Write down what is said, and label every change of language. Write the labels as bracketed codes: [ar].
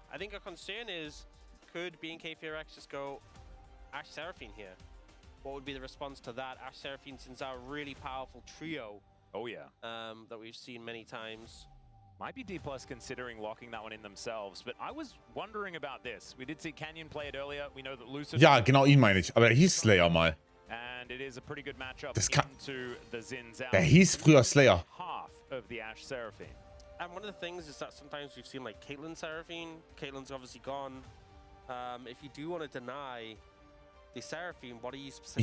[en] I think our concern is, could BNK FearX just go Ashe Seraphine here? What would be the response to that? Ashe Seraphine, Xin Zhao, really powerful trio. Oh yeah. That we've seen many times. Might be D+ considering locking that one in themselves, but I was wondering about this. We did see Canyon play it earlier. We know that Lucid. [de] Ja, genau ihn meine ich. Aber er hieß Slayer mal. [en] And it is a pretty good matchup into the Xin Zhao. [de] Er hieß früher Slayer. [en] Half of the Ashe Seraphine. And one of the things is that sometimes we've seen like Caitlyn Seraphine. Caitlyn's obviously gone. If you do want to deny the Seraphine, what are you specifically?